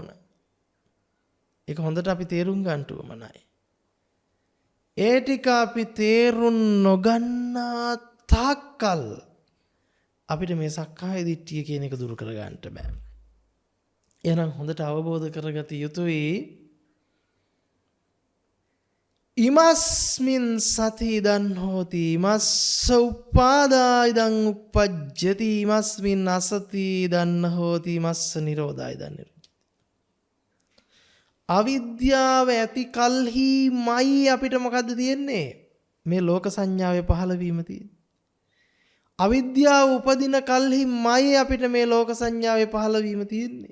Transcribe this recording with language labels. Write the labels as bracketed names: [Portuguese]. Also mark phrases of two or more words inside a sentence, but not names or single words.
[Sinhala] ඒක හොඳට අපි තේරුම් ගන්න ඕමනයි. ඒ ටික අපි තේරුම් නොගන්නා තාක්කල් අපිට මේ සක්කාය දිට්ඨිය කියන එක දුරු කර ගන්නට බෑ. එහෙනම් හොඳට අවබෝධ කරගත යුතුයි. [Pali] ඉමස්මින් සති ඉදන් හෝති ඉමස්ස උපාදා ඉදන් උප්පජ්ජති ඉමස්මින් අසති ඉදන් හෝති ඉමස්ස නිරෝධා ඉදන් නිරෝධති. [Sinhala] අවිද්‍යාව ඇති කල්හිමයි අපිට මොකද්ද තියෙන්නේ? මේ ලෝක සංඥාවේ පහළ වීම තියෙන්නේ. අවිද්‍යාව උපදින කල්හිමයි අපිට මේ ලෝක සංඥාවේ පහළ වීම තියෙන්නේ.